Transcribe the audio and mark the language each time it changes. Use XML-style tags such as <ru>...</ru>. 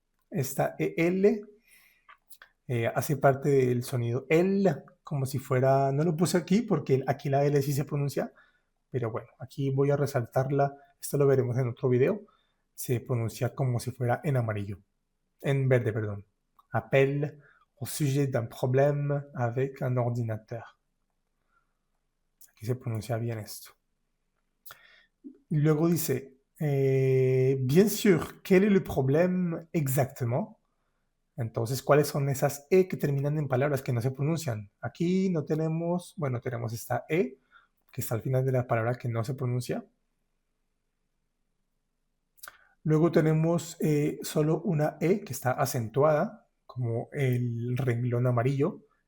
<es>Esta EL hace parte del sonido L, como si fuera, no lo puse aquí porque aquí la L sí se pronuncia, pero bueno, aquí voy a resaltarla, esto lo veremos en otro video, se pronuncia como si fuera en amarillo, en verde, perdón.</es> <fr>Appel au sujet d'un problème avec un ordinateur.</fr> <es>Aquí se pronuncia bien esto. Y luego dice,</es> <fr>bien sûr, quel est le problème exactement?</fr> <es>Entonces, ¿cuáles son esas E que terminan en palabras que no se pronuncian? Aquí no tenemos, bueno, tenemos esta E, que está al final de la palabra que no se pronuncia. Luego tenemos solo una E que está acentuada, como el renglón amarillo.</es>